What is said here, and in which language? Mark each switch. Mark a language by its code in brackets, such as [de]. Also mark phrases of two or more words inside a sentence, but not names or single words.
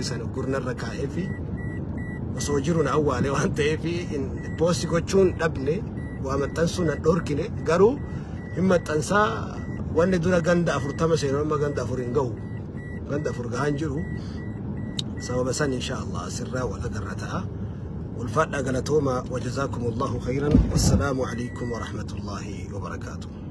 [om] san uggurnarra kaa'ee fi osoo jiru na awwaale waan ta'eef poosti gochuun dhabne waa maxxansuu na dhorkine garuu hin maxxansaa wanni dura ganda 40 seenuu amma ganda 4 hin gahu ganda 4 gahaan jiru sababa san [ar] إن شاء الله [om] sirraa wal agarra ta'a [ar] والفاتحة قالتهما وجزاكم الله خيرا والسلام عليكم ورحمة الله وبركاته.